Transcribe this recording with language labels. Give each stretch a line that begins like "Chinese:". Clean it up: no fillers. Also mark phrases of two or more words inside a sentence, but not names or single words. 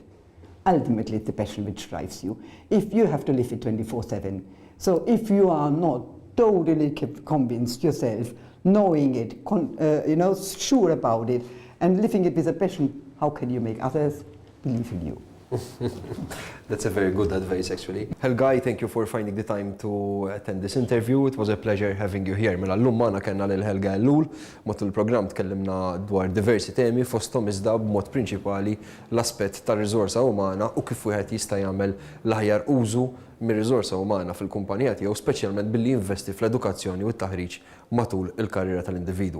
English: Ultimately, it's the passion which drives you. If you have to live it 24/7, so if you are not totally convinced yourself, knowing it, sure about it, and living it with a passion, how can you make others believe in you? That's a very good advice, actually. Helga, thank you for finding the time to attend this interview. It was a pleasure having you here.
Maltese: Mela llum magħna kellna lil Helga Ellul, matul il-programm tkellimna dwar diversi temi fosthom iżda b'mod prinċipali l-aspett tar-riżorsa umana u kif wieħed jista' jagħmel l-aħjar użu mir-riżorsa umana fil-kumpanija tiegħu, speċjalment billi jinvesti fl-edukazzjoni u t-taħriġ matul il-karriera tal-individwu.